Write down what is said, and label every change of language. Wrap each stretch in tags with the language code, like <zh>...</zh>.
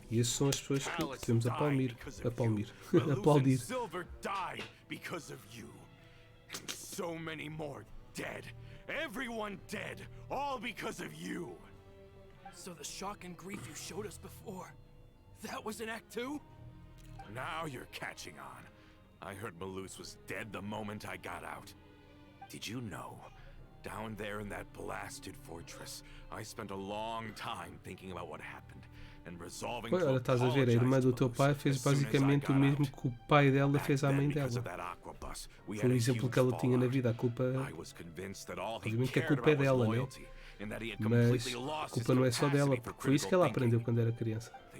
<pt>E essas são as pessoas que devemos aplaudir.</pt> <en>Silver died because of you. And so many more dead. Everyone dead, all because of you. So the shock and grief you showed us before, that was in Act 2? Now you're catching on. I heard Malus was dead the moment I got out. Did you know? Down there in that blasted fortress, I spent a long time thinking about what happened and resolving to</en> <pt>Olha, estás a ver, a irmã do teu pai fez basicamente o mesmo que o pai dela fez à mãe dela. Foi o exemplo que ela tinha na vida. A culpa, obviamente que a culpa é dela, né? Mas a culpa não é só dela, porque foi isso que ela aprendeu quando era criança.</pt>